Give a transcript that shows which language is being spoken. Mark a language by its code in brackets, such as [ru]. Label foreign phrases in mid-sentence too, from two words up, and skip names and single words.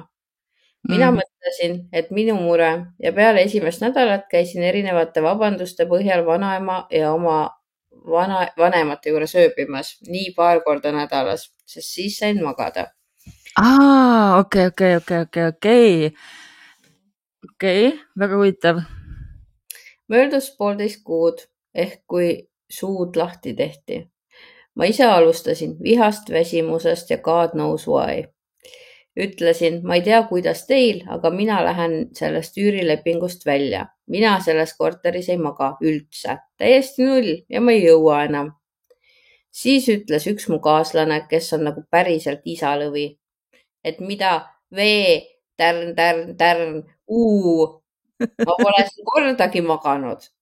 [et] Mina mõtlesin, et minu mure ja peale esimest nädalat käisin erinevate vabanduste põhjal vanaema ja oma vanemate juures ööbimas nii paar korda nädalas, sest siis sain magada. Okei. Väga huvitav. Möödus 1,5 kuud ehk kui suud lahti tehti. Ma ise alustasin vihast, väsimusest ja [en] God knows why. [et] Ütlesin, ma ei tea, kuidas teil, aga mina lähen sellest üürilepingust välja. Mina selles korteris ei maga üldse. Täiesti 0 ja ma ei jõua enam. Siis ütles üks mu kaaslane, kes on nagu päriselt isalõvi. Et mida tärn, ma pole kordagi maganud.